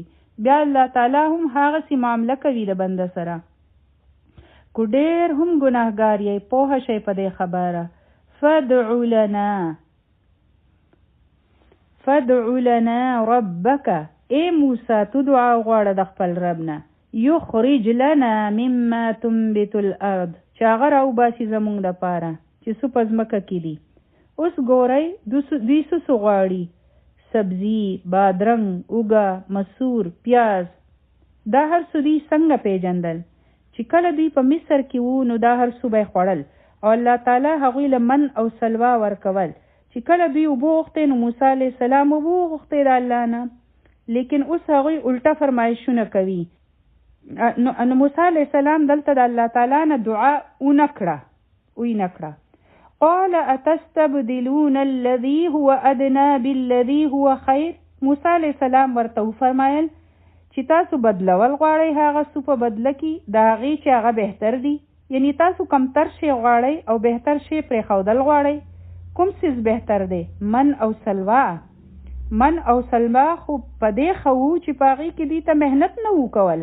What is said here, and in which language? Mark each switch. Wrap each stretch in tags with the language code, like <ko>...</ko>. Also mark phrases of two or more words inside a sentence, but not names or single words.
<ps>بیا الله تعالی هم هغسې معامله کوي د بنده سره. کو ډېر هم ګناهګار یې پوه شئ په دې خبره.</ps> <ar>فدعو لنا ربک.</ar> <ps>ای موسی تو دعا غواړه د خپل رب نه.</ps> <ar>یخرج لنا مما تنبت الارض</ar> <ps>چې هغه راوباسي زمونږ دپاره چې څه په ځمکه کې دي. اوس ګورئ دوی څه غواړي. سبزي بادرنګ اوږه مسور پیاز دا هر څه دوی څنګه پیژندل چې کله دوی په مصر کې وو نو دا هر څه به یې خوړل او الله تعالی هغوی له من او سلوا ورکول. چې کله دوی اوبه غوښتې نو موسی</ps> <ar>علیه السلام</ar> <ps>اوبه وغوښتې د الله نه. لیکن اوس هغوی الټه فرمایشونه کوي. نو موسی</ps> <ar>علیه السلام</ar> <ps>دلته د الله تعالی نه دعا ونه کړه.</ps> <ar>قال اتستبدلون الذي هو ادنى بالذي هو خير.</ar> <ps>موسی علیه السلام ورته وفرمایل چې تاسو بدلول غواړئ هغه څه په بدله کې د هغې چې هغه بهتر دي. یعنی تاسو کمتر شی غواړئ او بهتر شی پرېښودل غواړئ. کوم څیز بهتر دی؟ من او سلوا خو په دې ښه وو چې په هغې کې دوی ته محنت نه وو کول.</ps>